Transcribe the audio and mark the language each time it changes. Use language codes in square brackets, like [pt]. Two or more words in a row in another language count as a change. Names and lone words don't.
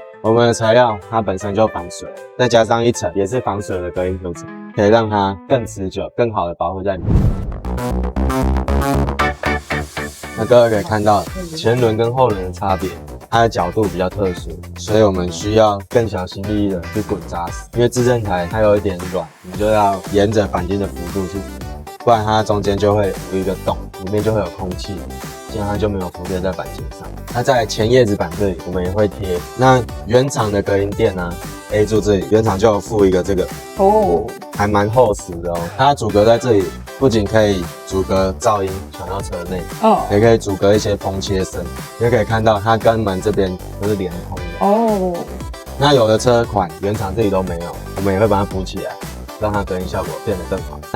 [zh] 我們的材料它本身就防水，再加上一層也是防水的隔音涂层，可以讓它更持久、更好的保護在裡面。那各位可以看到前輪跟後輪的差別，它的角度比較特殊，所以我們需要更小心翼翼的去滾扎實。因為制震台它有一點軟，你就要沿着鈑金的幅度去，不然它中間就會有一個洞，裡面就會有空氣，這樣它就沒有服貼在鈑金上。那在前葉子板這裡我們也會貼。那原廠的隔音墊呢，A 柱這裡原廠就有附一個這個哦，還蠻厚實的哦。它阻隔在這裡，不僅可以阻隔噪音傳到車內，也可以阻隔一些風切聲。也可以看到它跟門這邊都是連通的哦。那有的車款原廠這裡都沒有，我們也會把它補起來，讓它隔音效果變得更好。